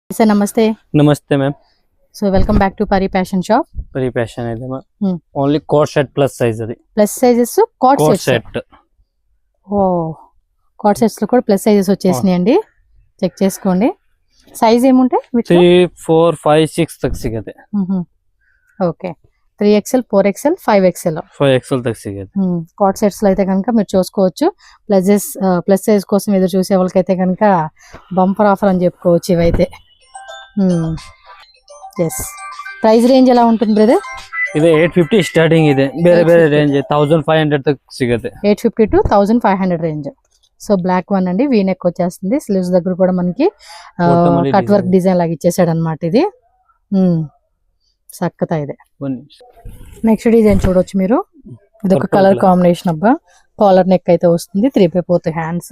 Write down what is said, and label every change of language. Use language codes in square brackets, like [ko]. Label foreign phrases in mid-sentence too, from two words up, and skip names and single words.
[en] Sir, namaste. Namaste, ma'am. So, welcome back to Pari Passion Shop. Very passion ಇದೆ ma'am. Only coat set plus size అది. Plus sizes, cot set. [te] Oh, [en] cot sets [te] లో కూడా [en] plus sizes [te] వచ్చేసినాయండి. చెక్ చేసుకోండి. సైజ్ ఏముంటాయి? [kn] 3, 4, 5, 6 तक ಸಿಗುತ್ತೆ. [te] ఓకే. 3XL, 4XL, 5XL. [kn] 5XL तक ಸಿಗುತ್ತೆ. [te] కాట్ సెట్స్ లో అయితే కనుక మీరు చూసుకోవచ్చు. ప్లస్ సైజ్ కోసం ఎదురు చూసే వాళ్ళకైతే కనుక [en] bumper offer [te] అని చెప్పుకోవచ్చు ఇవైతే. ఎస్. [en] price range [te] ఎలా ఉంటుంది బ్రదర్? [kn] ఇది 850 స్టార్టింగ్ ಇದೆ. [en] ಬೇರೆ ಬೇರೆ ರೇಂಜ್ [kn] 1500 तक ಸಿಗುತ್ತೆ. [te] 850 to 1500 రేంజ్. [en] so black one [te] అండి, [en] V neck [te] వచ్చేస్తుంది. స్లీవ్స్ దగ్గర కూడా మనకి [en] cut work design [te] లాగా ఇచ్చేసాడు అనమాట. ఇది చక్కత ఇది. [en] next design [te] చూడొచ్చు మీరు. ఇది ఒక [en] colour combination [te] అబ్బా. [en] collar neck [te] అయితే వస్తుంది, 3/4 హ్యాండ్స్.